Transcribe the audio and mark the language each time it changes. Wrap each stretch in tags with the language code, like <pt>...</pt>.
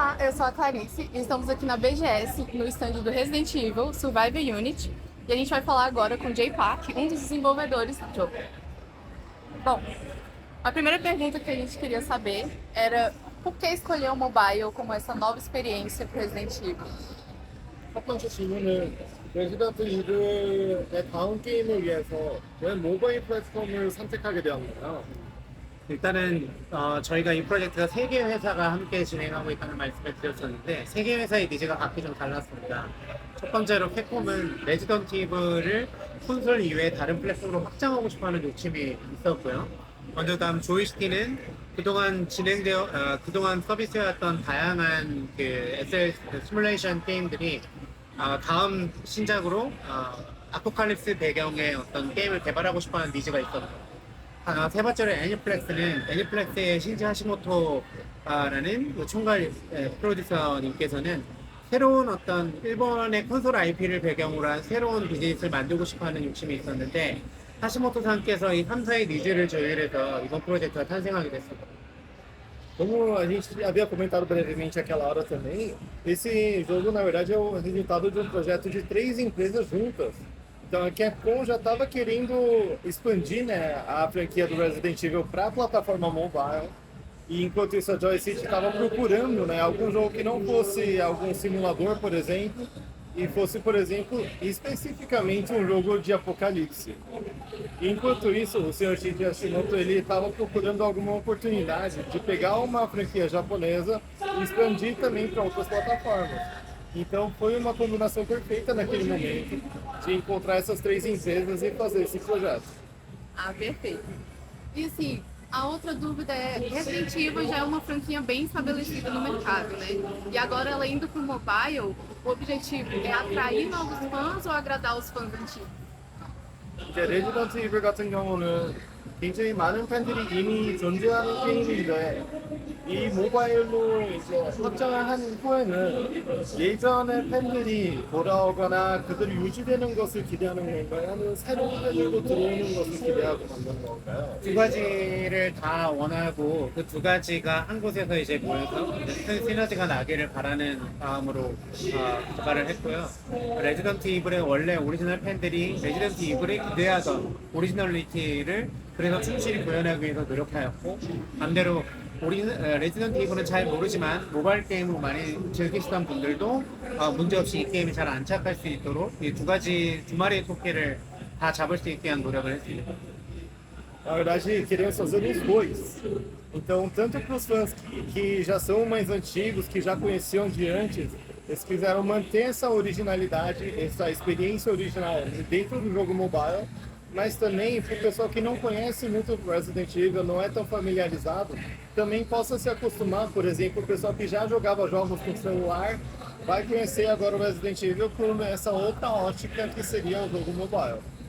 <pt>eu sou a Clarice e estamos aqui na BGS, no stand do Resident Evil Survivor Unit, e a gente vai falar agora com o Jay Park, um dos desenvolvedores do jogo. Bom, a primeira pergunta que a gente queria saber era por que escolher o mobile como essa nova experiência para Resident Evil?</pt> <ko>첫 번째 질문은 레지던트 이블의 다음 게임을 위해서 왜 모바일 플랫폼을 선택하게 되었나요? 일단은 저희가 이 프로젝트가 세 개 회사가 함께 진행하고 있다는 말씀을 드렸었는데 세 개 회사의 니즈가 각기 좀 달랐습니다. 첫 번째로 캡콤은 레지던트 이블을 콘솔 이외에 다른 플랫폼으로 확장하고 싶어하는 욕심이 있었고요. 먼저 다음 조이스티는 그동안 서비스였던 다양한 그 SL 시뮬레이션 게임들이 다음 신작으로 아포칼립스 배경의 어떤 게임을 개발하고 싶어하는 니즈가 있었고 세 번째로 애니플렉스의 신지 하시모토라는 그 총괄 프로듀서님께서는 새로운 어떤 일본의 콘솔 IP를 배경으로 한 새로운 비즈니스를 만들고 싶어하는 욕심이 있었는데 하시모토 상께서 이 3사의 니즈를 조율해서 이번 프로젝트가 탄생하게 됐습니다.</ko> <pt>Como a gente havia comentado brevemente aquela hora também, esse jogo na verdade é o resultado de um projeto de três empresas juntas. Então a Capcom já estava querendo expandir, né, a franquia do Resident Evil para a plataforma mobile. E enquanto isso a Joystick estava procurando, né, algum jogo que não fosse algum simulador, por exemplo, e fosse, por exemplo, especificamente um jogo de apocalipse. Enquanto isso, o Sr. Shinya Hashimoto ele estava procurando alguma oportunidade de pegar uma franquia japonesa e expandir também para outras plataformas. Então foi uma combinação perfeita naquele momento de encontrar essas três empresas e fazer esse projeto. Ah, perfeito. E assim, a outra dúvida é, Resident Evil já é uma franquia bem estabelecida no mercado, né? E agora ela indo para o mobile, o objetivo é atrair novos fãs ou agradar os fãs antigos?</pt> <ko>이제 레지던트 이블 같은 경우는 굉장히 많은 팬들이 이미 존재하는 게임인데 이 모바일로 이제 확장을 한 후에는 예전의 팬들이 돌아오거나 그들이 유지되는 것을 기대하는 건가요? 아니면 새로운 팬들도 들어오는 것을 기대하고 만든 건가요? 두 가지를 다 원하고 그 두 가지가 한 곳에서 이제 모여서 큰 시너지가 나기를 바라는 마음으로 개발을 했고요. 레지던트 이블의 원래 오리지널 팬들이 레지던트 이블에 기대하던 오리지널리티를 그래서 충실히 구현하기 위해서 노력하였고 반대로 레지던트 이블은 잘 모르지만 모바일 게임으로 많이 즐기시던 분들도 문제없이 이 게임에 잘 안착할 수 있도록 이 두 마리의 토끼를 다 잡을 수 있게 한 노력을 했습니다.</ko> <pt>Na verdade, queremos fazer os dois. Então, tanto para os fãs que já são mais antigos, que já conheciam de antes, eles quiseram manter essa originalidade, essa experiência original dentro do jogo mobile, mas também para o pessoal que não conhece muito Resident Evil, não é tão familiarizado, também possa se acostumar, por exemplo, o pessoal que já jogava jogos com celular, vai conhecer agora o Resident Evil por essa outra ótica que seria o jogo mobile.</pt>